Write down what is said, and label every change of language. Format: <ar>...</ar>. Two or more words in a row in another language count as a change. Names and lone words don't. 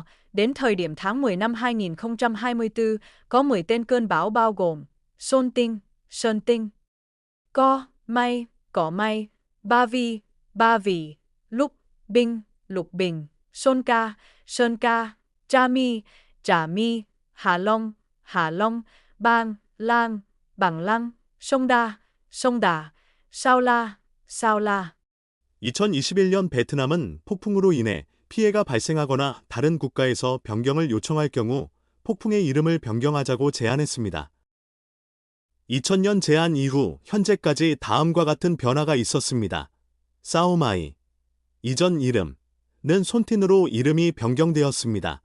<vi>Đến thời điểm tháng 10 năm 2024, có 10 tên cơn bão bao gồm Sơn Tinh, Cỏ May, Ba Vì, Lục Bình, Sơn Ca, Trà My, Hạ Long, Bằng Lăng, Sông Đà, Sao La.</vi> <ko>2021년 베트남은 폭풍으로 인해 피해가 발생하거나 다른 국가에서 변경을 요청할 경우 폭풍의 이름을 변경하자고 제안했습니다. 2000년 제안 이후 현재까지 다음과 같은 변화가 있었습니다. 사오마이, 이전 이름은 손틴으로 이름이 변경되었습니다.</ko>